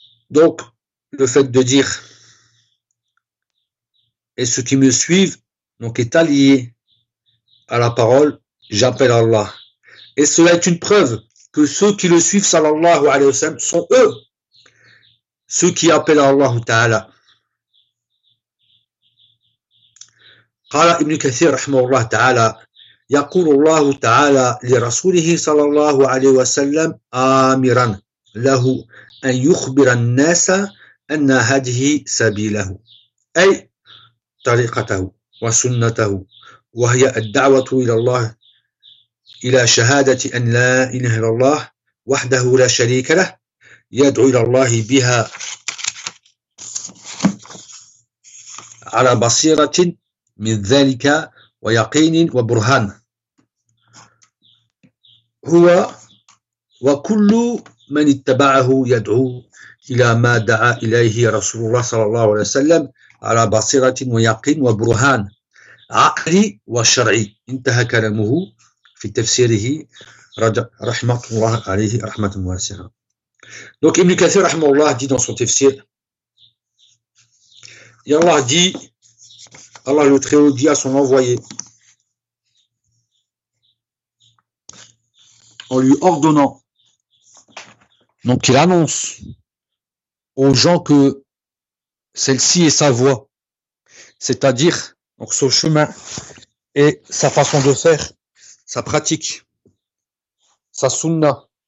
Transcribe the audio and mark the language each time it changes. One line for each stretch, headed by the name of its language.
French: Donc, le fait de dire et ceux qui me suivent, donc, est allié à la parole j'appelle Allah. Et cela est une preuve que ceux qui le suivent, sallallahu alayhi wa sallam, sont eux, ceux qui appellent Allah Ta'ala.
Arabic: Qala Ibn Kathir, rahmahullah Ta'ala, yaqulu Allah Ta'ala li rasulihi, sallallahu alayhi wa sallam, amiran lahu an yukhbira an-nasa anna hadhihi sabilahu, ay tariqatahu wa sunnatahu, wa hiya ad-da'watu ila Allah إلى شهادة أن لا إله إلا الله وحده لا شريك له يدعو إلى الله بها على بصيرة من ذلك ويقين وبرهان هو وكل من اتبعه يدعو إلى ما دعا إليه رسول الله صلى الله عليه وسلم على بصيرة ويقين وبرهان عقلي وشرعي انتهى كلامه في تفسيره رحمة الله عليه رحمة واسعة.
French: Donc Ibn Kathir
Arabic: رحمه الله
French: dit dans son tafsir, et Allah dit, Allah le Très-Haut dit à son envoyé, en lui ordonnant, donc il annonce aux gens que celle-ci est sa voie, c'est-à-dire donc son chemin et sa façon de faire, sa pratique, sa sunna,